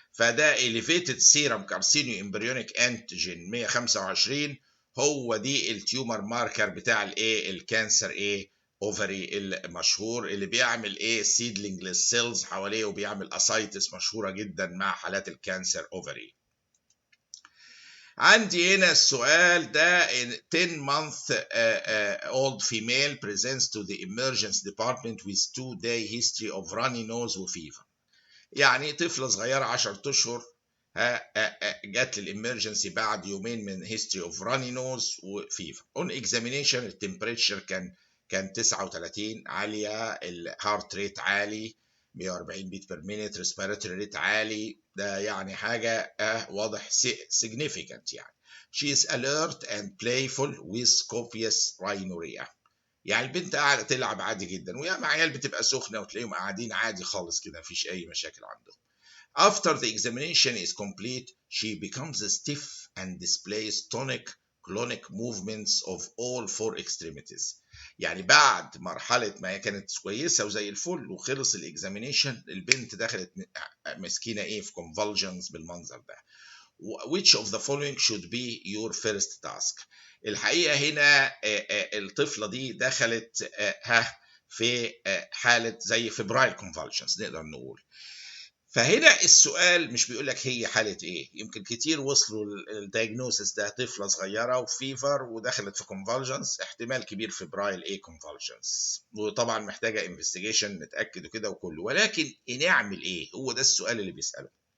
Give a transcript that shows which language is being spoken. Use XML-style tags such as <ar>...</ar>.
<ar>فده</ar> <en>elevated serum carcinoembryonic antigen 125</en> <ar>هو دي التيومر ماركر بتاع الايه الكانسر ايه اوفري المشهور اللي بيعمل ايه سيدلينج للسيلز حواليه وبيعمل اسايتس مشهوره جدا مع حالات الكانسر اوفري. عندي هنا السؤال ده</ar> <en>10 month old female presents to the emergency department with 2-day history of runny nose وفيفر.</en> <ar>يعني طفلة صغيرة 10 أشهر جات للإمرجنسي بعد يومين من</ar> <en>history of runny nose</en> <ar>وفيفر. on examination التمبريتشر كان 39 عالية، الهارت ريت عالي 140 بيت بير مينيت، ريسبيراتوري ريت عالي، ده يعني حاجة واضح significant. يعني</ar> <en>she is alert and playful with copious rhinorrhea.</en> <ar>يعني البنت قاعدة تلعب عادي جدا، وياما عيال بتبقى سخنة وتلاقيهم قاعدين عادي خالص كده مفيش أي مشاكل عندهم.</ar> <en>After the examination is complete, she becomes stiff and displays tonic clonic movements of all 4 extremities.</en> <ar>يعني بعد مرحلة ما هي كانت كويسة وزي الفل وخلص الاكزامينيشن البنت دخلت مسكينة ايه في convulsions بالمنظر ده.</ar> <en>Which of the following should be your first task؟</en> <ar>الحقيقة هنا الطفلة دي دخلت في حالة زي febrile convulsions نقدر نقول. فهنا السؤال مش بيقول لك هي حالة ايه، يمكن كتير وصلوا الدايجنوسيس ده طفلة صغيرة وفيفر ودخلت في convulsions، احتمال كبير febrile ايه convulsions، وطبعا محتاجة انفستيجيشن نتأكد وكده وكله، ولكن نعمل ايه؟ هو ده السؤال اللي بيسأله.</ar>